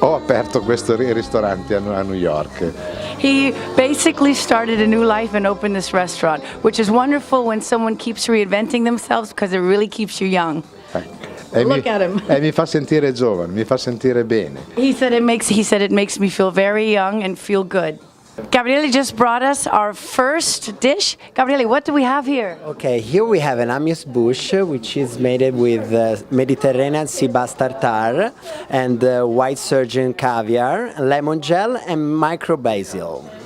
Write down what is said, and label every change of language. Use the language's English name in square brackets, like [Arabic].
[Italian] Ho aperto questo ristorante a New York. [English] He basically started a new life and opened this restaurant, which is wonderful when someone keeps reinventing themselves because it really keeps you young. Look at him. [Italian] E mi fa sentire giovane, mi fa sentire bene. [English] He said it makes me feel very young and feel good. Gabriele just brought us our first dish. Gabriele, what do we have here? Okay, here we have an amuse-bouche, which is made with Mediterranean sea bass tartare and white surgeon caviar, lemon gel, and micro basil.